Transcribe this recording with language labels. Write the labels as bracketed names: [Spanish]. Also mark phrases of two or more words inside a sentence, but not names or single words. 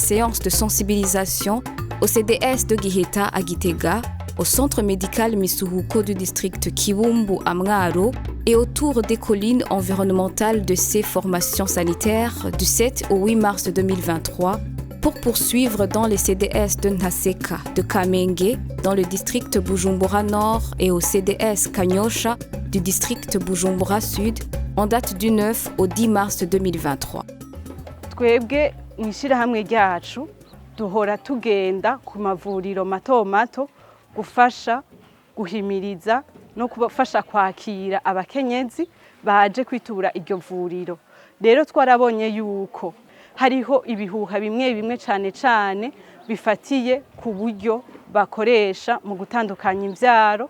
[French] séances de sensibilisation au CDS de Giheta à Gitega, au centre médical Misuhuko du district Kibumbu à Mwaro et autour des collines environnementales de ces formations sanitaires du 7 au 8 mars 2023 pour poursuivre dans les CDS de Nhaseka de Kamenge dans le district Bujumbura Nord et au CDS Kanyosha du district Bujumbura Sud en date du 9 au 10 mars 2023. [Rundi] Twebwe mw'ishirahamwe ryacu duhora tugenda ku mavuriro mato mato gufasha guhimiriza no kubafasha kwakira abakenyezi baje kwitura iryo vuriro. Rero twarabonye yuko hariho ibihuha bimwe cane bifatiye ku buryo bakoresha mu gutandukanya imvyaro.